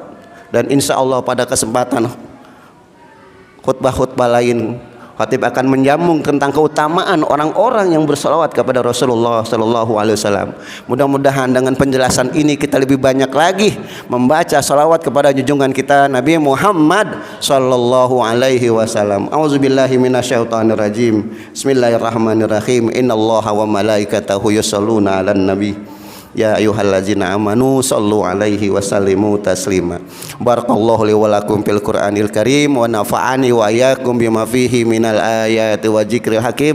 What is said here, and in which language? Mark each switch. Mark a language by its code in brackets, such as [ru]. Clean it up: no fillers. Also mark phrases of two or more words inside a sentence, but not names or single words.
[id] Dan insya Allah pada kesempatan khutbah-khutbah lain, khatib akan menyambung tentang keutamaan orang-orang yang bersalawat kepada Rasulullah [ar] صلى الله عليه وسلم. [id] Mudah-mudahan dengan penjelasan ini kita lebih banyak lagi membaca salawat kepada junjungan kita Nabi Muhammad [ar] صلى الله عليه وسلم. أعوذ بالله من الشيطان الرجيم. بسم الله الرحمن الرحيم. إن الله وملائكته يصلون على النبي. يا أيها الذين آمنوا صلوا عليه وسلموا تسليما. بارك الله لي ولكم في القرآن الكريم ونفعني وإياكم بما فيه من الآيات والذكر الحكيم.